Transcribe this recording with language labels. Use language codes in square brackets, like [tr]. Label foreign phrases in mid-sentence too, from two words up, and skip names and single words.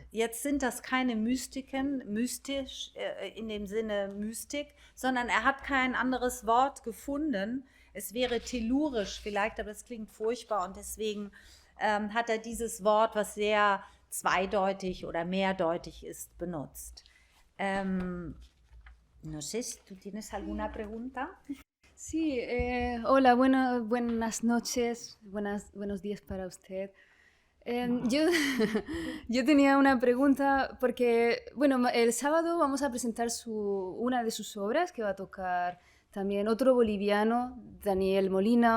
[de] Jetzt sind das keine Mystiken, mystisch in dem Sinne Mystik, sondern er hat kein anderes Wort gefunden. Es wäre tellurisch vielleicht, aber es klingt furchtbar, und deswegen hat er dieses Wort, was sehr zweideutig oder mehrdeutig ist, benutzt. [es] No sé si tú tienes alguna pregunta. Sí, hola, buenas noches, buenos días para usted. Yo tenía una pregunta porque, bueno, el sábado vamos a presentar una de sus obras que va a tocar también otro boliviano, Daniel Molina.